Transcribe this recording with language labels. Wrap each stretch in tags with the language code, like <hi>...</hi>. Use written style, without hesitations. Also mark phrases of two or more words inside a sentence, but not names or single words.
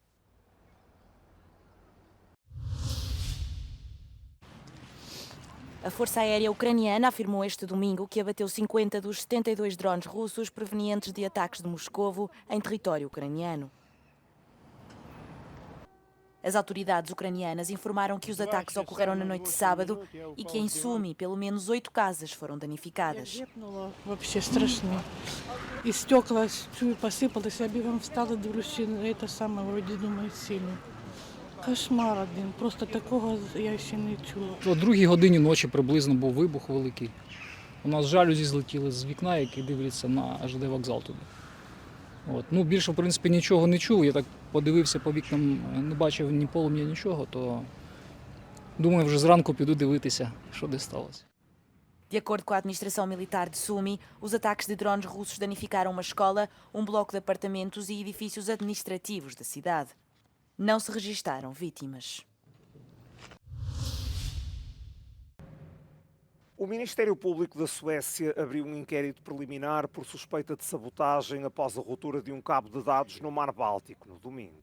<pt>A Força Aérea Ucraniana afirmou este domingo que abateu 50 dos 72 drones russos provenientes de ataques de Moscovo em território ucraniano. As autoridades ucranianas informaram que os ataques ocorreram na noite de sábado e que em Sumi pelo menos 8 casas foram danificadas.</pt> <ru>Вообще страшно. И стекла посыпалось, я бегом встала, дивлюсь, это самое, вроде думаю, сильно.</ru> <uk>Кошмар один, просто такого я ще не чула. О 2-й годині ночі приблизно був вибух великий. У нас жалюзі злетіли з вікна, які дивляться на ЖД вокзал туди. Більше, в принципі, нічого не чув. Я так подивився по вікнам, не бачив ні полум'я, нічого, то думаю, вже зранку піду дивитися, що де сталося.</uk> <pt>De acordo com a administração militar de Sumi, os ataques de drones russos danificaram uma escola, um bloco de apartamentos e edifícios administrativos da cidade. Não se registaram vítimas. O Ministério Público da Suécia abriu um inquérito preliminar por suspeita de sabotagem após a ruptura de um cabo de dados no Mar Báltico no domingo.</pt>